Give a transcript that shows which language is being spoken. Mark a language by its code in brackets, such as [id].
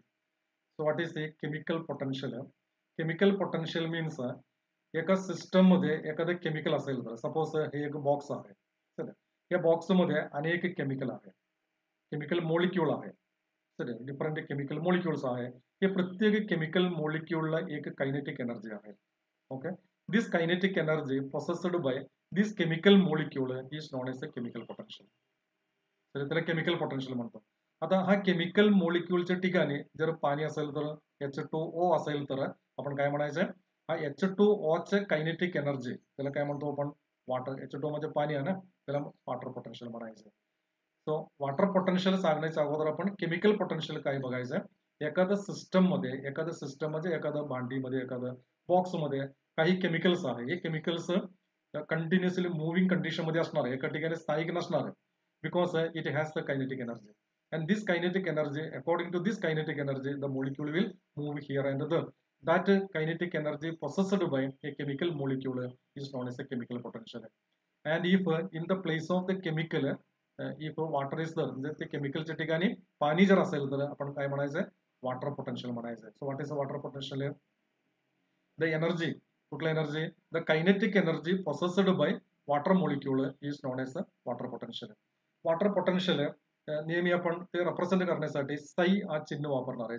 [en] So what is the chemical potential? Chemical potential means [mr] एका system मध्ये एखादं chemical असेल तर, सपोज हे एक बॉक्स आहे, या बॉक्स मध्ये अनेक केमिकल आहे, केमिकल मॉलिक्यूल आहे, डिफरंट केमिकल मॉलिक्यूल्स आहे. हे प्रत्येक केमिकल मॉलिक्यूलला एक कायनेटिक एनर्जी आहे. [en] Okay, this kinetic energy possessed by this chemical molecule is known as a chemical potential. [mr] तर त्याला केमिकल पोटेन्शियल म्हणतो. आता हा केमिकल मॉलिक्यूलच्या ठिकाणी जर पाणी असेल तर, H2O असेल तर आपण काय म्हणायचं? हा H2O चे कायनेटिक एनर्जी, त्याला काय म्हणतो आपण? वॉटर. H2O म्हणजे पाणी आहे ना, त्याला वॉटर पोटेन्शियल म्हणायचं. सो वॉटर पोटेन्शियल सांगण्याच्या अगोदर आपण केमिकल पोटेन्शियल काय बघायचं? एखाद्या सिस्टम म्हणजे एखाद्या भांडीमध्ये, एखाद्या बॉक्समध्ये काही केमिकल्स आहे. हे केमिकल्स कंटिन्युअसली मूव्हिंग कंडिशन मध्ये असणार आहे, एका ठिकाणी स्थायिक नसणार आहे, [en] Because it has the kinetic energy. And this kinetic energy, according to this kinetic energy, the molecule will move here and there. That kinetic energy possessed by a chemical molecule is known as a chemical potential. And if in the place of the chemical, if water is there, [mr] म्हणजे ते केमिकलच्या ठिकाणी पाणी जर असेल तर आपण काय म्हणायचं? [en] water potential [mr] म्हणायचं. [en] So what is the water potential? The energy, कुठला energy? The kinetic energy possessed by water molecule is known as water potential. [mr] Water potential नेहमी आपण ते रिप्रेझेंट करण्यासाठी साई हा चिन्ह वापरणार आहे.